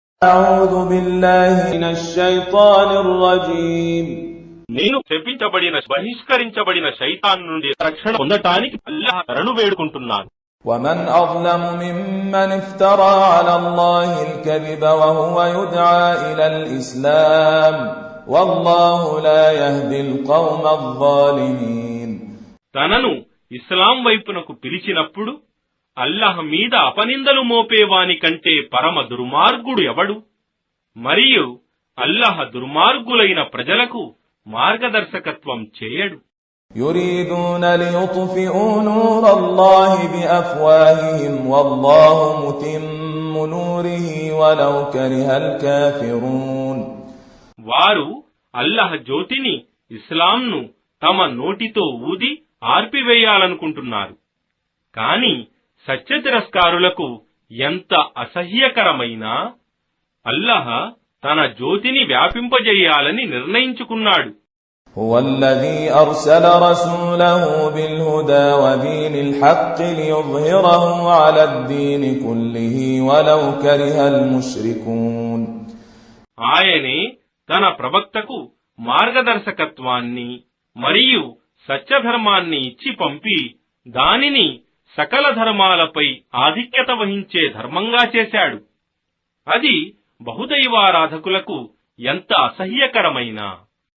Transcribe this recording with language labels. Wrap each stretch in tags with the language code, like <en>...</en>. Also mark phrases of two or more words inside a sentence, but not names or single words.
<ar>أعوذ بالله من الشيطان الرجيم</ar> <te>నేను శపించబడిన బహిష్కరించబడిన శైతాన్ నుండి రక్షణ పొందటానికి అల్లాహ్ శరణు వేడుకుంటున్నాను.</te> <ar>ومن أظلم ممن افترى على الله الكذب وهو يدعى إلى الإسلام والله لا يهدي القوم الظالمين.</ar> <te>తనను ఇస్లాం వైపునకు పిలిచినప్పుడు అల్లాహ్ మీద అపనిందలు మోపేవాని కంటే పరమ దుర్మార్గుడు ఎవడు? మరియు అల్లాహ్ దుర్మార్గులైన ప్రజలకు మార్గదర్శకత్వం చేయడు.</te> <ar>يريدون ليطفئوا نور الله بأفواههم والله متم نوره ولو كره الكافرون.</ar> <te>వారు అల్లాహ్ జ్యోతిని ఇస్లాంను తమ నోటితో ఊది ఆర్పివేయాలనుకుంటున్నారు. కాని సత్య తిరస్కారులకు ఎంత అసహ్యకరమైనా అల్లాహ్ తన జ్యోతిని వ్యాపింపజేయాలని నిర్ణయించుకున్నాడు.</te> <ar>هو الذي أرسل رسوله بالهدى ودين الحق ليظهره على الدين كله ولو كره المشركون.</ar> <te>ఆయనే తన ప్రవక్తకు మార్గదర్శకత్వాన్ని మరియు సత్యధర్మాన్ని ఇచ్చి పంపి దానిని సకల ధర్మాలపై ఆధిక్యత వహించే ధర్మంగా చేశాడు. అది బహుదైవారాధకులకు ఎంత అసహ్యకరమైనా</te>